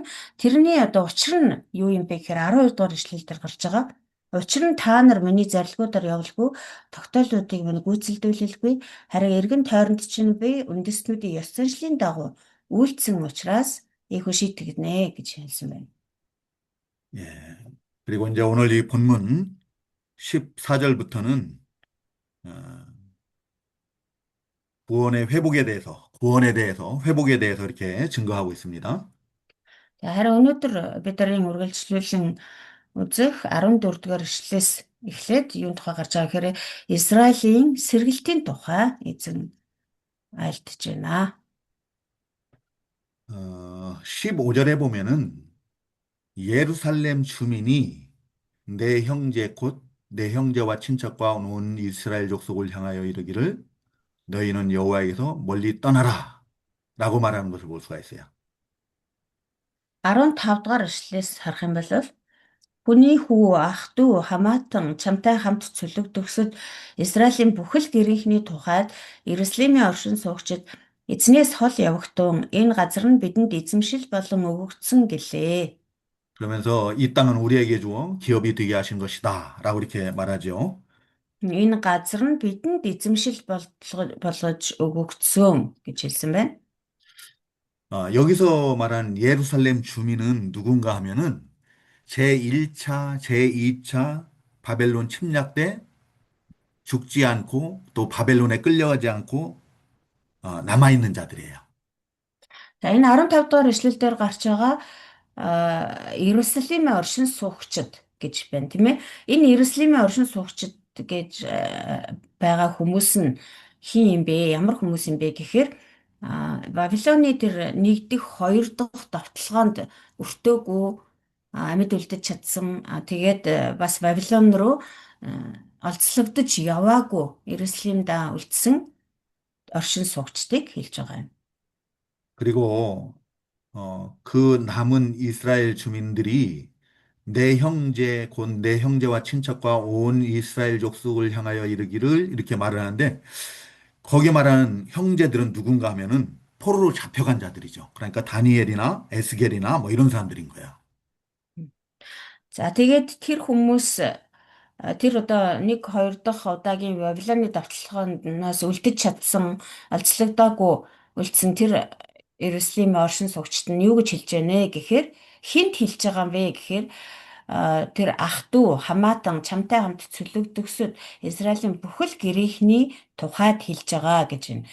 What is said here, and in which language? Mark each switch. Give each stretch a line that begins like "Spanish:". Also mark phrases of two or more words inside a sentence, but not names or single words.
Mongolian: Тэрний одоо учир нь юу юм бэ гэхээр 12 дугаар ишлэл дээр гарч байгаа. Учир нь та нар миний зарилгуудаар явуулгүй, тогтоолуудыг минь гүйцэлдүүлэлгүй, харин эргэн тойронд чинь би үндэстнүүдийн ёс заншлын дагуу үйлдсэн учраас ийхүү шийтгэнэ гэж хэлсэн байна.
Korean: 예. 그리고 이제 오늘 이 본문 14절부터는 구원에 대해서, 회복에 대해서 이렇게 증거하고 있습니다.
Mongolian: Харин өнөөдөр бидний үргэлжлүүлэн үзэх 14 дугаар ишлэлээс эхлээд юун тухай гарч байгаа гэхээр Израилийн сэргэлтийн тухай эзэн айлтж байна.
Korean: 15절에 보면은 예루살렘 주민이 내 형제 곧 내 형제와 친척과 온 이스라엘 족속을 향하여 이르기를 너희는 여호와에게서 멀리 떠나라. 말하는 것을 볼 수가 있어요.
Mongolian: 15 дугаар эшлэлээс харах юм бол хүний хүү ах дүү хамаатан чамтай хамт цөлөгдөхсөд Израилийн бүхэл гэрийнхний тухайд Иерусалимийн оршин суугчид эзнээс хол явагтун энэ газар нь бидэнд эзэмшил болон өгөгдсөн гэлээ.
Korean: 그러면서 이 땅은 우리에게 주어 기업이 되게 하신 것이다. 라고 이렇게 말하죠.
Mongolian: Энэ газар нь бидэнд эзэмшил болгож өгөгдсөн гэж хэлсэн байна.
Korean: 여기서 말한 예루살렘 주민은 누군가 하면은 제1차, 제2차 바벨론 침략 때 죽지 않고 또 바벨론에 끌려가지 않고 남아있는 자들이에요.
Mongolian: За энэ 15 дугаар эшлэлдээр гарч байгаа Иерусалимийн оршин суугчид гэж байна тийм ээ. Энэ Иерусалимийн оршин суугчид гэж байгаа хүмүүс нь хин юм бэ? Ямар хүмүүс юм бэ гэхээр Вавилоны тэр нэгдэх хоёр дахь довтлогоонд өртөөгүй амьд үлдэж чадсан тэгээд бас Вавилон руу олзлогдож яваагүй Иерусалимд үлдсэн оршин суугчдыг хэлж байгаа юм.
Korean: 그리고 그 남은 이스라엘 주민들이 내 형제, 곧 내 형제와 친척과 온 이스라엘 족속을 향하여 이르기를 이렇게 말을 하는데 거기 말하는 형제들은 누군가 하면은 포로로 잡혀간 자들이죠. 그러니까 다니엘이나 에스겔이나 뭐 이런 사람들인 거예요.
Mongolian: За тэгээд тэр хүмүүс тэр одоо 1 2 дахь удаагийн Вавилоны давталгаанаас үлдэж чадсан алцлагдаагүй үлдсэн тэр Иерусалимийн оршин суугчид нь юу гэж хэлж байна гэхээр хинт хэлж байгаа юм бэ гэхээр тэр ах дүү хамаатан чамтай хамт цөлөгдөхсөд Израилийн бүхэл гэрийнхний тухайд хэлж байгаа гэж байна.